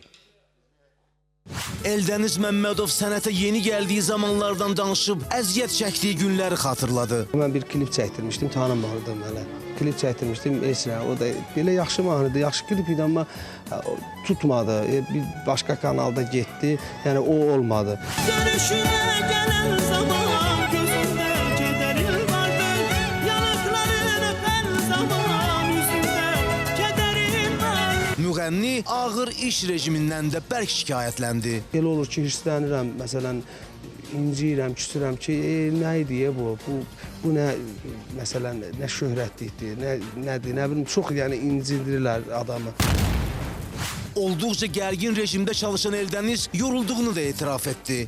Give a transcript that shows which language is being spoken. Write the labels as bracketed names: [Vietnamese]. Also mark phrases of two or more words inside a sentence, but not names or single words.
[Azerbaijani] Eldəniz Məmmədov sənətə yeni gəldiyi zamanlardan danışıb əziyyət çəkdiyi günləri xatırladı. Mən bir klip çəkdirmişdim, tanınmadım hələ. Klip çəkdirmişdim Esra. O da belə yaxşı mahnıdır, yaxşı klip idi, amma tutmadı. Bir başqa kanalda getdi, yəni o olmadı. [Turkish] Görüşüne gelen zaman gözünde kederin vardı. Yanakların öpen zaman yüzünde kederin var. [Azerbaijani] müğənni ağır iş rejimindən də bərk şikayətləndi. Elə olur ki, hirslənirəm, məsələn, inciyirəm, küsürəm ki, nə idi bu? Bu nə məsələn, nə şöhrətlikdir, nədir, nə bilim, çox yəni incindirirlər adamı. Olduqca gərgin rejimdə çalışan Eldəniz yorulduğunu da etiraf etdi.